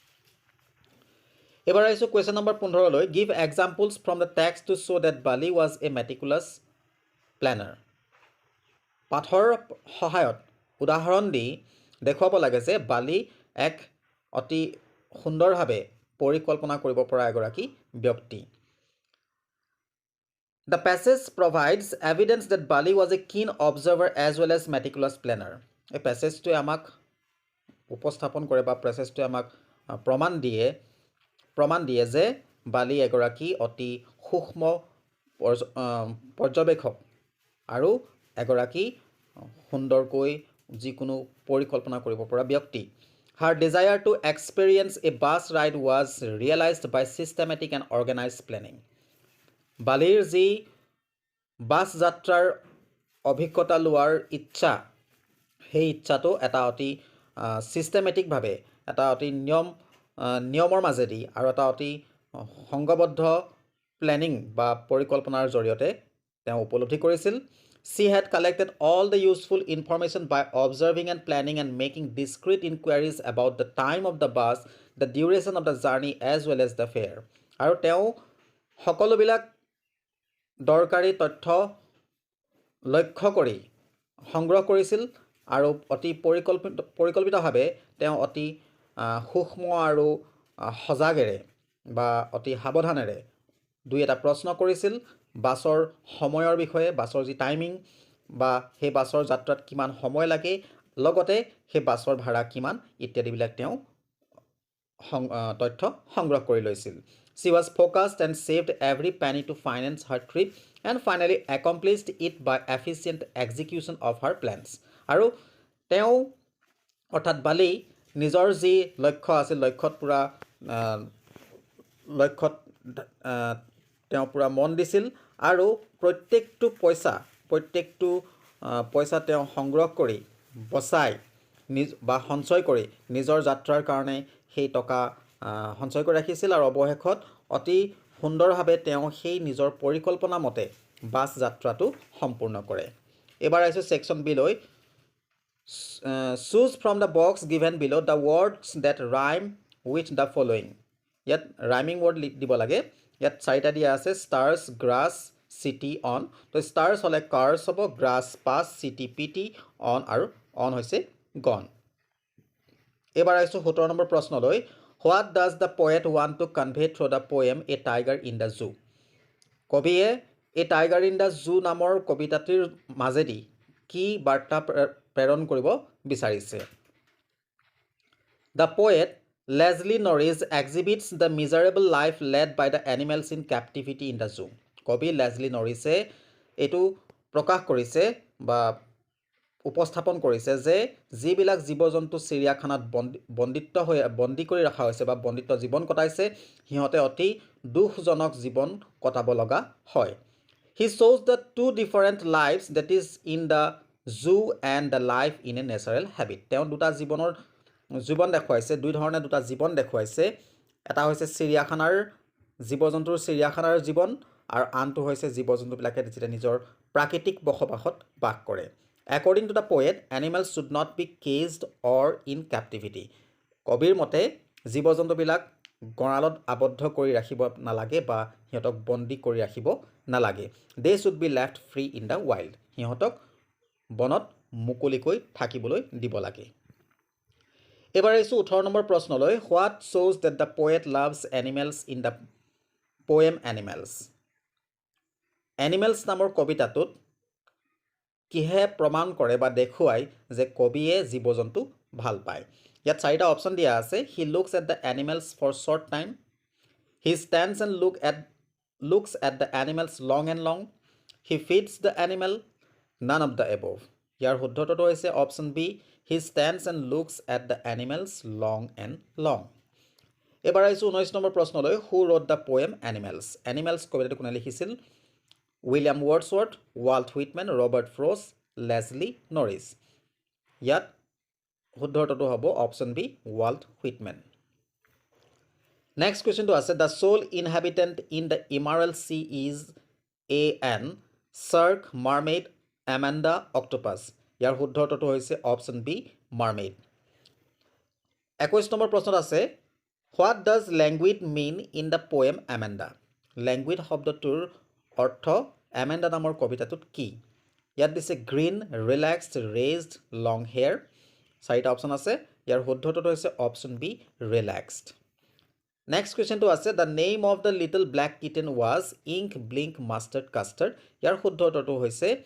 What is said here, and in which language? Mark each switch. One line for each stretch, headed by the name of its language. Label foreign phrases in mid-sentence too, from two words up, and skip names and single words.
Assamese: এবাৰ আহিছোঁ
English: question number 15 লৈ give examples from the text to show that Bali was a meticulous planner
Assamese: পাঠৰ সহায়ত উদাহৰণ দি দেখুৱাব লাগে যে বালি এক অতি সুন্দৰভাৱে পৰিকল্পনা কৰিব পৰা এগৰাকী ব্যক্তি
English: The passage provides evidence that Bali was a keen observer as well as meticulous planner.
Assamese: এই প্যাসেজটোৱে আমাক উপস্থাপন কৰে বা প্যাসেজটোৱে আমাক প্ৰমাণ দিয়ে যে বালি এগৰাকী অতি সূক্ষ্ম পৰ্যবেক্ষক আৰু এগৰাকী সুন্দৰকৈ যিকোনো পৰিকল্পনা কৰিব পৰা ব্যক্তি
English: Her desire to experience a bus ride was realized by systematic and organized planning.
Assamese: বালিৰ যি বাছ যাত্ৰাৰ অভিজ্ঞতা লোৱাৰ ইচ্ছা সেই ইচ্ছাটো এটা অতি সিস্টেমেটিকভাৱে এটা অতি নিয়মৰ মাজেদি আৰু এটা অতি সংগবদ্ধ প্লেনিং বা পৰিকল্পনাৰ জৰিয়তে তেওঁ উপলব্ধি কৰিছিল
English: She had collected all the useful information by observing and planning and making discrete inquiries about the time of the bus, the duration of the journey as well as the fare.
Assamese: আৰু তেওঁ সকলোবিলাক দৰকাৰী তথ্য লক্ষ্য কৰি সংগ্ৰহ কৰিছিল আৰু অতি পৰিকল্পিতভাৱে তেওঁ অতি সূক্ষ্ম আৰু সজাগেৰে বা অতি সাৱধানেৰে দুই এটা প্ৰশ্ন কৰিছিল বাছৰ সময়ৰ বিষয়ে বাছৰ যি টাইমিং বা সেই বাছৰ যাত্ৰাত কিমান সময় লাগে লগতে সেই বাছৰ ভাড়া কিমান ইত্যাদিবিলাক তেওঁ তথ্য সংগ্ৰহ কৰি লৈছিল
English: She was focused and saved every penny to finance her trip and finally accomplished it by efficient execution of her plans.
Assamese: আৰু তেওঁ অৰ্থাৎ বালি নিজৰ যি লক্ষ্য আছিল লক্ষ্যত তেওঁ পুৰা মন দিছিল আৰু প্ৰত্যেকটো পইচা তেওঁ সংগ্ৰহ কৰি বচাই বা সঞ্চয় কৰি নিজৰ যাত্ৰাৰ কাৰণে সেই টকা সঞ্চয় কৰি ৰাখিছিল আৰু অৱশেষত অতি সুন্দৰভাৱে তেওঁ সেই নিজৰ পৰিকল্পনা মতে বাছ যাত্ৰাটো সম্পূৰ্ণ কৰে এবাৰ আহিছোঁ সেকশন বি লৈ
English: choose from the box given below the words that rhyme with the following ইয়াত rhyming word
Assamese: দিব লাগে ইয়াত চাৰিটা দিয়া আছে
English: stars grass city on তো stars হলে cars হ'ব grass pass city pt on আৰু on হৈছে gone
Assamese: এবাৰ আহিছোঁ 17 নম্বৰ প্ৰশ্ন লৈ
English: What does the poet want to convey through the poem A Tiger in the Zoo?
Assamese: কবিয়ে A Tiger in the Zoo নামৰ কবিতাটিৰ মাজেদি কি বাৰ্তা প্ৰেৰণ কৰিব বিচাৰিছে
English: The poet Leslie Norris exhibits the miserable life led by the animals in captivity in the zoo.
Assamese: কবি লেজলি নৰিছে এইটো প্ৰকাশ কৰিছে বা উপস্থাপন কৰিছে যে যিবিলাক জীৱ-জন্তু চিৰিয়াখানাত বন্দী কৰি ৰখা হৈছে বা বন্দিত্ব জীৱন কটাইছে হিহঁতে অতি দুখজনক জীৱন কটাব লগা হয়
English: He shows the two different lives that is in the zoo and the life in a natural habit
Assamese: তেওঁ দুটা জীৱন দেখুৱাইছে দুই ধৰণে দুটা জীৱন দেখুৱাইছে এটা হৈছে চিৰিয়াখানাৰ জীৱ-জন্তুৰ চিৰিয়াখানাৰ জীৱন আৰু আনটো হৈছে জীৱ-জন্তুবিলাকে যেটা নিজৰ প্ৰাকৃতিক বসবাসত বাস কৰে
English: According to the poet, animals should not be caged or in captivity.
Assamese: কবিৰ মতে জীৱ-জন্তুবিলাক গঁৰালত আবদ্ধ কৰি ৰাখিব নালাগে বা হিহঁতক বন্দী কৰি ৰাখিব নালাগে
English: They should be left free in the wild.
Assamese: হিহঁতক বনত মুকলিকৈ থাকিবলৈ দিব লাগে এবাৰ আহিছোঁ 18 নম্বৰ প্ৰশ্নলৈ
English: What shows that the poet loves animals in the poem Animals?
Assamese: Animals নামৰ কবিতাটোত কিহে প্ৰমাণ কৰে বা দেখুৱাই যে কবিয়ে জীৱ-জন্তু ভাল পায় ইয়াত চাৰিটা অপচন দিয়া আছে
English: he looks at the animals for short time he stands and looks at the animals long and long he feeds the animal none of the above
Assamese: ইয়াৰ শুদ্ধটো হৈছে অপচন বি
English: he stands and looks at the animals long and long
Assamese: এবাৰ আহিছোঁ 19 নম্বৰ প্ৰশ্নলৈ
English: who wrote the poem animals
Assamese: কবিতাটো কোনে লিখিছিল
English: উইলিয়াম ৱৰ্ডছৱৰ্থ ৱাল্ট হুইটমেন ৰবাৰ্ট ফ্ৰছ লেছলি নৰিছ
Assamese: ইয়াত শুদ্ধটো হ'ব অপচন বি
English: ৱাল্ট হুইটমেন next question আছে the sole inhabitant in the Emerald sea is a an shark mermaid Amanda octopus
Assamese: ইয়াৰ শুদ্ধটো হৈছে অপচন বি
English: মাৰমেইড
Assamese: 21 নম্বৰ প্ৰশ্নত আছে
English: what does languid mean in the poem Amanda
Assamese: লেংগুইড শব্দটোৰ অৰ্থ এমেণ্ডা নামৰ কবিতাটোত কি ইয়াত দিছে
English: green relaxed raised long hair
Assamese: চাৰিটা অপচন আছে ইয়াৰ শুদ্ধটো হৈছে অপচন বি
English: ৰিলেক্সড next question আছে the name of the little black kitten was Ink Blink Mustard Custard
Assamese: ইয়াৰ শুদ্ধটো হৈছে